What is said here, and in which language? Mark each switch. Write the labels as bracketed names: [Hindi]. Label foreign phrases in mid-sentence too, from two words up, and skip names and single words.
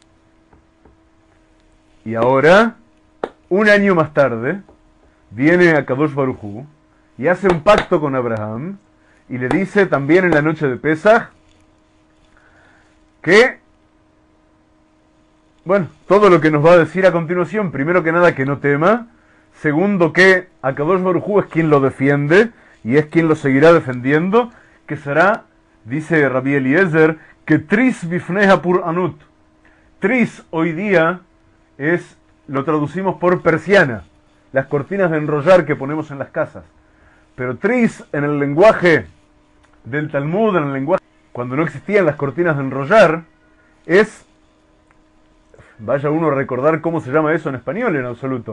[Spanish] Y ahora, un año más tarde, viene a [Hebrew] Kadosh Baruj Hu [Spanish] y hace un pacto con Abraham y le dice también en la noche de Pesaj que, bueno, todo lo que nos va a decir a continuación, primero que nada que no tema, segundo que [Hebrew] Akadosh Baruj Hu [Spanish] es quien lo defiende y es quien lo seguirá defendiendo, que será, dice Rabbi Eliezer, [Hebrew] que tris bifneha pur anut. [Spanish] Tris hoy día es, lo traducimos por persiana, las cortinas de enrollar que ponemos en las casas. Pero tris en el lenguaje del Talmud, en el lenguaje, cuando no existían las cortinas de enrollar, es, vaya uno a recordar cómo se llama eso en español en absoluto.